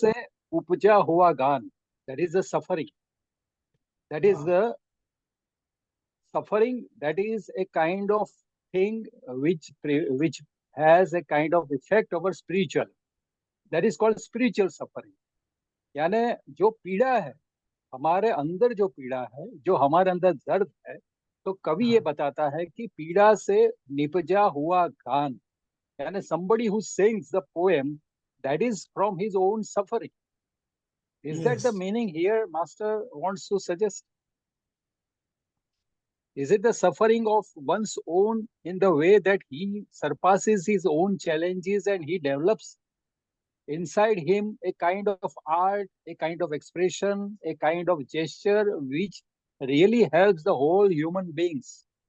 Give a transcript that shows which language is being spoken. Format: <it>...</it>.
<hi>से उपजा हुआ गान.</hi> <en>That is the suffering. That is the suffering. That is a kind of thing which has a kind of effect over spiritual. That is called spiritual suffering.</en> <hi>यानी जो पीड़ा है, हमारे अंदर जो पीड़ा है, जो हमारे अंदर दर्द है, तो कवि ये बताता है कि पीड़ा से निपजा हुआ गान, यानी</hi> <en>somebody who sings the poem, that is from his own suffering. Is that the Yes. meaning here master wants to suggest? Is it the suffering of one's own in the way that he surpasses his own challenges and he develops inside him a kind of art, a kind of expression, a kind of gesture which really helps the whole human beings?</en>